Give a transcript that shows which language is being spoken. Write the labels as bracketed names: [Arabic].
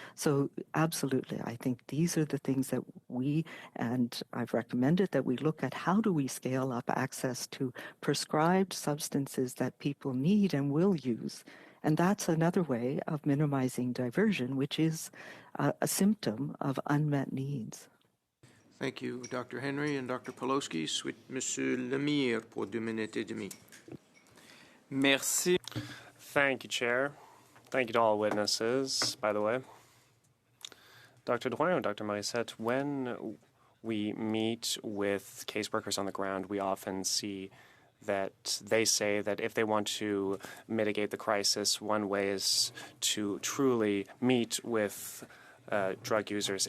[English] So absolutely, I think these are the things that and I've recommended that we look at how do we scale up access to prescribed substances that people need and will use. And that's another way of minimizing diversion, which is a symptom of unmet needs. Thank you, Dr. Henry and Dr. Poloski. [French] Suite, Monsieur Lemire pour 2 minutes et demie. Merci. [English] Thank you, Chair. Thank you to all witnesses, by the way. Dr. Drouin and Dr. Morissette, when we meet with caseworkers on the ground, we often see that they say that if they want to mitigate the crisis, one way is to truly meet with drug users.